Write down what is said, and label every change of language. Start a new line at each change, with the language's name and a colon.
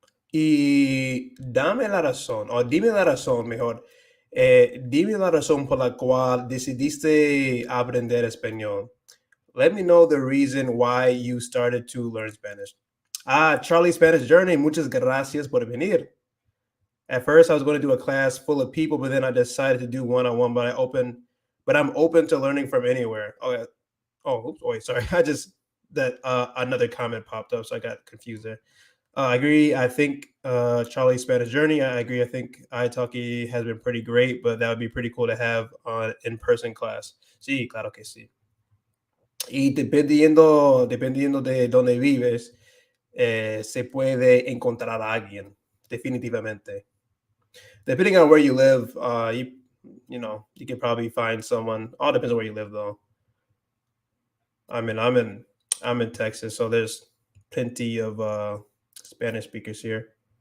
Spanish: Y dame la razón, o dime la razón mejor. Dime la razón por la cual decidiste aprender español.
English: Let me know the reason why you started to learn Spanish. Ah, Charlie Spanish Journey,
Spanish: muchas gracias por venir.
English: At first, I was going to do a class full of people, but then I decided to do one on one. But I'm open to learning from anywhere. Oh, yeah. Oh, oops, wait, sorry. I just that another comment popped up, so I got confused there. I agree. I think Charlie's Spanish Journey. I agree. I think italki has been pretty great, but that would be pretty cool to have on in-person class.
Spanish: Sí, claro que sí. Y dependiendo de dónde vives, se puede encontrar a alguien, definitivamente.
English: Depending on where you live, you can probably find someone. All depends on where you live, though. I mean, I'm in Texas, so there's plenty of Spanish speakers here.